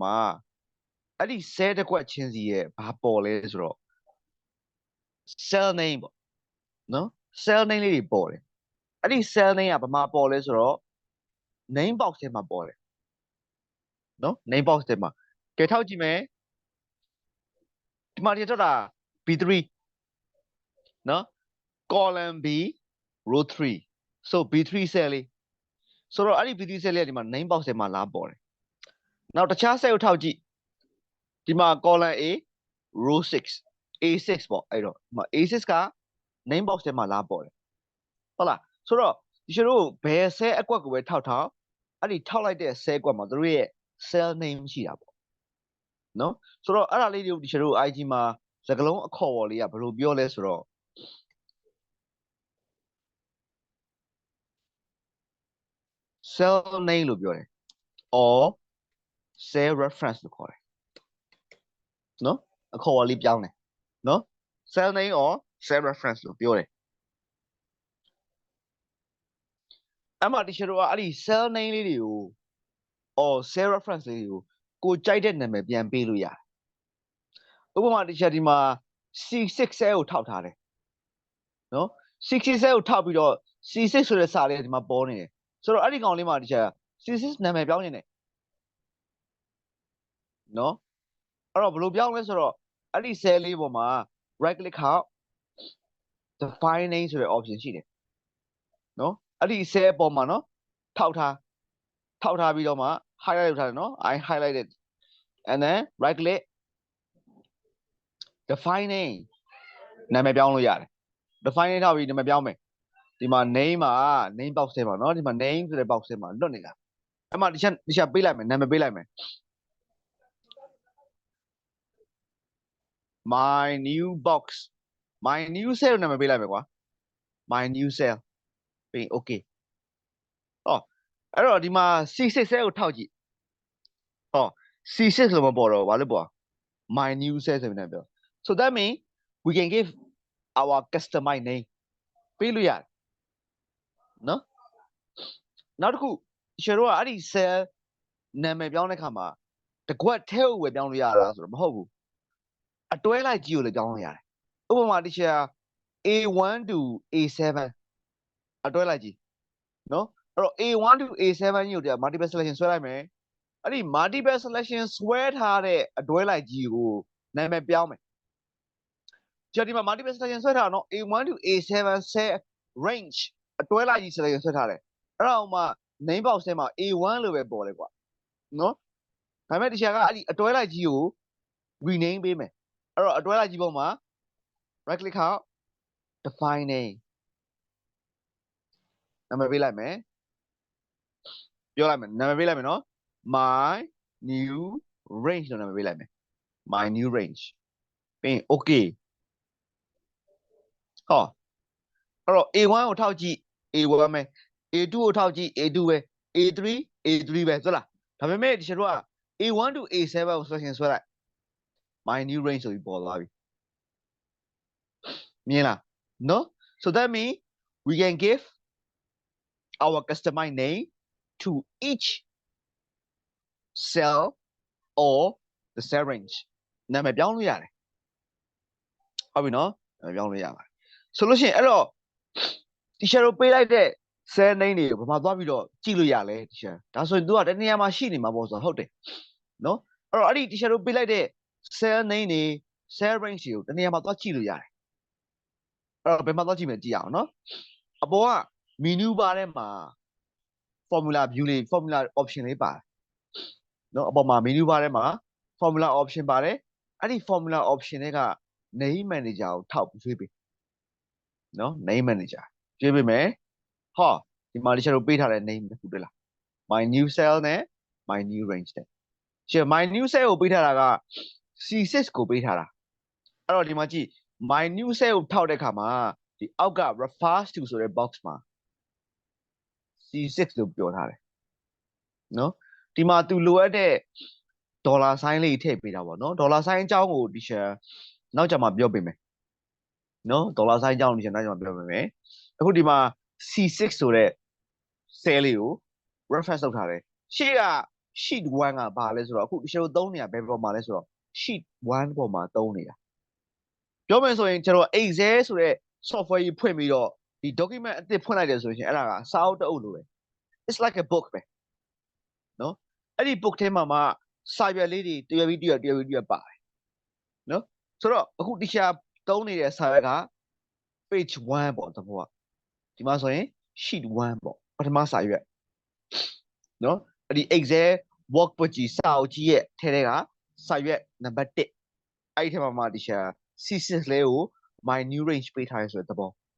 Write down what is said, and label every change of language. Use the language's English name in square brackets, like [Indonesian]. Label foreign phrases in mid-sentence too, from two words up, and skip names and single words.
[Burmese] မှာအဲ့ဒီ cell တစ်ခွက်ချင်းစီရဲ့ဘာပေါ်လဲဆိုတော့ [English] cell name [Burmese] ပေါ့နော် [English] cell name [Burmese] လေးတွေပေါ်တယ်အဲ့ဒီ [English] cell name [Burmese] ကဘာမှပေါ်လဲဆိုတော့ [English] name box [Burmese] ထဲမှာပေါ်တယ် နော် [English] name box [Burmese] ထဲမှာကဲထောက်ကြည့်မယ်ဒီမှာထွက်တာ B3 နော် [English] column B row 3 so B3 cell [Burmese] လေးဆိုတော့အဲ့ဒီ B3 cell လေးကဒီမှာ [English] name box [Burmese] ထဲမှာလာပေါ်တယ်နောက်တခြား cell ကိုထောက်ကြည့်ဒီမှာ [English] column A row 6 A6 [Burmese] ပေါ့အဲ့တော့ဒီမှာ A6 က [English] name box [Burmese] ထဲမှာလာပေါ်တယ်ဟုတ်လားဆိုတော့ဒီလိုတို့ဘယ် cell အကွက်ကိုပဲထောက်အဲ့ဒီထောက်လိုက်တဲ့ cell ကွက်မှာသူတို့ရဲ့ [English] cell name [Burmese] ရှိတာပေါ့နော်ဆိုတော့အဲ့ဒါလေးတွေကိုဒီလိုတို့ IG မှာစကားလုံးအခေါ်အဝေါ်လေးကဘယ်လိုပြောလဲဆိုတော့ [English] cell name [Burmese] လို့ပြောတယ် or [English] cell reference [Burmese] လို့ခေါ်တယ်နော်အခေါ်အဝေါ်လေးပြောင်းတယ်နော် [English] cell name or cell reference [Burmese] လို့ပြောတယ် အဲ့မှာ teacher တို့ကအဲ့ဒီ [English] cell name [Burmese] လေးတွေကို or [English] cell reference [Burmese] လေးတွေကိုကြိုက်တဲ့နာမည်ပြန်ပေးလို့ရတယ်ဥပမာ teacher ဒီမှာ C6 cell ကိုထောက်ထားတယ်နော် C6 cell ကိုထောက်ပြီးတော့ C6 ဆိုတဲ့စာလေးကဒီမှာပေါ်နေတယ်ဆိုတော့အဲ့ဒီကောင်လေးမှာ teacher C6 နာမည်ပြောင်းနေတယ် နော်အဲ့တော့ဘယ်လိုပြောင်းလဲဆိုတော့အဲ့ဒီ cell လေးပေါ်မှာ [English] right click [Burmese] ခောက် [English] define name [Burmese] ဆိုတဲ့ option ရှိတယ်နော်အဲ့ဒီ cell ပေါ်မှာနော်ထောက်ထားပြီးတော့မှ highlight လုပ်ထားတယ်နော် [English] I highlighted and then right click define name [Burmese] နာမည်ပြောင်းလို့ရတယ် [English] define name [Burmese] ထောက်ပြီးနာမည်ပြောင်းမယ်ဒီမှာ name မှာ [English] name box [Burmese] ထဲမှာနော်ဒီမှာ name ဆိုတဲ့ box ထဲမှာလွတ်နေတာအဲ့မှာဒီချက်ပေးလိုက်မယ်နာမည်ပေးလိုက်မယ် [English] my new box my new cell [Burmese] နာမည်ပေးလိုက်မယ်ကွာ [English] my new cell [Burmese] ပြီး okay ဟောအဲ့တော့ဒီမှာ C6 cell ကိုထောက်ကြည့်ဟော C6 လို့မပေါ်တော့ဘာလို့ပေါ် [English] my new cell [Burmese] ဆိုပြီးနေပြော [English] so that means we can give our customized name [Burmese] ပေးလို့ရတယ်နော် နောက်တစ်ခုရှင်တို့ကအဲ့ဒီ cell နာမည်ပြောင်းတဲ့ခါမှာတကွက်ထဲကိုပဲပြောင်းလို့ရတာဆိုတော့မဟုတ်ဘူးအတွဲလိုက်ကြီးကိုလည်းပြောင်းလို့ ရတယ်ဥပမာတစ်ချက် [English] A1 to A7 [Burmese] အတွဲလိုက်ကြီးနော်အဲ့တော့ [English] A1 to A7 [Burmese] ကြီးကို [English] multiple selection [Burmese] ဆွဲလိုက်မယ်အဲ့ဒီ [English] multiple selection [Burmese] ဆွဲထားတဲ့အတွဲလိုက်ကြီးကိုနာမည်ပြောင်းမယ်ကျွန်တော်ဒီမှာ [English] multiple selection [Burmese] ဆွဲထားတာနော် [English] A1 to A7 cell range [Burmese] အတွဲလိုက်ကြီး selection ဆွဲထားတယ်အဲ့တော့မှ [English] name box [Burmese] ထဲမှာ A1 လို့ပဲပေါ်တယ်ကွာနော်ဒါပေမဲ့ဒီချက်ကအဲ့ဒီအတွဲလိုက်ကြီးကို rename ပေးမယ်အဲ့တော့အတွဲလိုက်ကြီးပေါ်မှာ [English] right click [Burmese] ခောက် [English] define name [Burmese] နာမည်ပေးလိုက်မယ်ပြောလိုက်မယ်နာမည်ပေးလိုက်မယ်နော် [English] my new range [Burmese] လို့နာမည်ပေးလိုက်မယ် [English] my new range [Burmese] ပြီးရင် okay ဟောအဲ့တော့ A1 ကိုထောက်ကြည့် A1 ပဲ A2 ကိုထောက်ကြည့် A2 ပဲ A3 A3 ပဲဆိုလားဒါပေမဲ့ဒီချက်တော့ [English] A1 to A7 [Burmese] ကို selection ဆွဲလိုက် [English] my new range [Burmese] ဆိုပြီးပေါ်သွားပြီမြင်လားနော် [English] so that means we can give our customized name to each cell or the cell range [Burmese] နာမည်ပြောင်းလို့ရတယ်ဟုတ်ပြီနော်နာမည်ပြောင်းလို့ရပါတယ်ဆိုလို့ရှိရင်အဲ့တော့ teacher တို့ပေးလိုက်တဲ့ [English] cell name [Burmese] တွေကိုဘာမှသွားပြီးတော့ကြည့်လို့ရလဲ teacher ဒါဆိုရင် तू ကတနေ ရာမှာရှိနေမှာပေါ့ဆိုတော့ဟုတ်တယ်နော်အဲ့တော့အဲ့ဒီ teacher တို့ပေးလိုက်တဲ့ [English] cell name [Burmese] တွေ [English] cell range [Burmese] တွေကိုတနေရာမှာသွားကြည့်လို့ရတယ်အဲ့တော့ဘယ်မှာသွားကြည့် မယ်ကြည့်အောင်နော်အပေါ်က [English] menu bar [Burmese] ထဲမှာ [English] formula view [Burmese] လေး [English] formula option [Burmese] လေးပါတယ်နော်အပေါ်မှာ [English] menu bar [Burmese] ထဲမှာ [English] formula option [Burmese] ပါတယ်အဲ့ဒီ [English] formula option [Burmese] တွေက [English] name manager [Burmese] ကိုထောက်ပြီးရွေးပေးနော် [English] name manager [Burmese] ရွေးပေးမယ်ဟောဒီမှာ teacher တို့ပေးထားတဲ့ name တစ်ခုတွေ့လား [English] my new cell [Burmese] နဲ့ [English] my new range [Burmese] နဲ့ရှင် [English] my new cell [Burmese] ကိုပေးထားတာက C6 ကိုပေးထားတာအဲ့တော့ဒီမှာကြည့် [English] my new cell [Burmese] ကိုထောက်တဲ့အခါမှာဒီအောက်က [English] refers to [Burmese] ဆိုတဲ့ box မှာ C6 လို့ပြောထားတယ်နော်ဒီမှာ तू လိုအပ်တဲ့ဒေါ်လာဆိုင်းလေးထည့်ပေးတာပေါ့နော်ဒေါ်လာဆိုင်းအကြောင်းကို teacher နောက်ကြမှာပြောပေးမယ်နော်ဒေါ်လာဆိုင်းအကြောင်း teacher နောက်ကြမှာပြောပေးမယ်အခုဒီမှာ C6 ဆိုတဲ့ cell လေးကို reference လုပ်ထားတယ်ရှေ့က sheet 1ကဘာလဲဆိုတော့အခု teacher တို့သုံးနေတာဘယ်ပေါ်မှာလဲဆိုတော့ sheet 1ပေါ်မှာသုံးနေတာပြောမယ်ဆိုရင်ကျွန်တော် Excel ဆိုတဲ့ software ကြီးဖွင့်ပြီးတော့ဒီ document အသစ်ဖွင့်လိုက်တယ်ဆိုရင်အဲ့ဒါကစာအုပ်တစ်အုပ်လိုပဲ [English] it's like a [Burmese] book ပဲနော်အဲ့ဒီ book ထဲမှာမှစာရွက်လေးတွေတရွက်ပြီးတရွက်ပါတယ်နော်ဆိုတော့အခု teacher သုံးနေတဲ့စာရွက်က page 1ပေါ့သဘောကဒီမှာဆိုရင် sheet 1ပေါ့ပထမစာရွက်နော်အဲ့ဒီ [English] Excel workbook [Burmese] ကြီးစာအုပ်ကြီးရဲ့ထဲထဲကစာရွက်နံပါတ်1အဲ့ဒီထဲမှာ teacher C6 လေးကို [English] my new range [Burmese] ပေးထားရဆိုတဲ့သဘော